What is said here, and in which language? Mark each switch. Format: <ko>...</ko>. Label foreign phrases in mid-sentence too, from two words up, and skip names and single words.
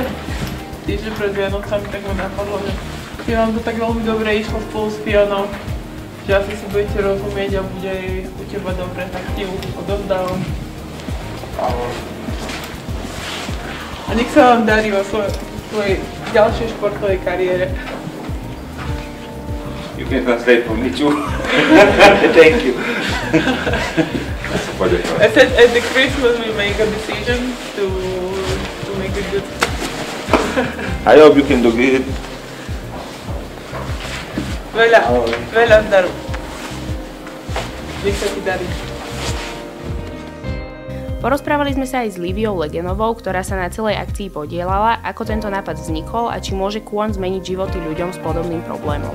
<sk>Týždeň pred Vianocami, tak mi napadlo, že keď vám to tak veľmi dobre išlo spolu s Fionou, že asi si budete rozumieť a bude u teba dobre, tak ti ju odovzdávam. A nech sa vám darí vo svojej ďalšej športovej kariére.</sk> <en>You can translate for me too. Thank you. I said at the Christmas we make a decision to make a good. I hope you can do it.</en> <sk>Veľa zdaru. Nech sa ti darí. Porozprávali sme sa aj s Liviou Legenovou, ktorá sa na celej akcii podielala, ako tento nápad vznikol a či môže kôň zmeniť životy ľuďom s podobným problémom.</sk>